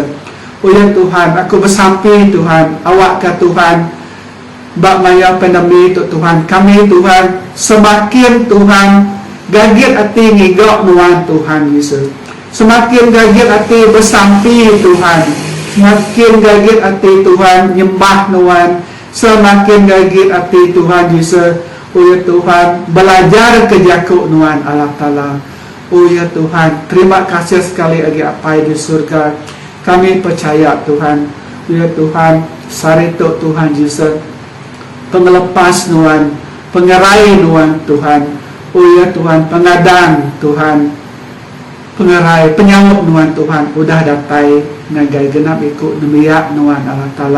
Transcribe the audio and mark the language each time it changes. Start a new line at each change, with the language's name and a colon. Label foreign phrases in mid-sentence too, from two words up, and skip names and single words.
Iban: Oh ya Tuhan, aku bersampi Tuhan, awak ke Tuhan, bak maya pandemi tu Tuhan, kami Tuhan semakin Tuhan gagit hati ngigok nuan Tuhan Yesus, semakin gagit hati bersampi Tuhan, semakin gagit hati Tuhan nyembah nuan, semakin gagit hati Tuhan Yesus. Oh ya Tuhan, belajar ke jakuk nuan Allah Ta'ala.
Malay: Oh ya Tuhan, terima kasih sekali lagi apa di surga. Kami percaya Tuhan, ya Tuhan,
Iban: sarituk Tuhan Yesus, pengelepas nuan, pengerai nuan Tuhan. Oh ya Tuhan, pengadang Tuhan, pengerai, penyawuk nuan Tuhan, udah datai ngagai genap ikut nemiak nuan Allah Ta'ala.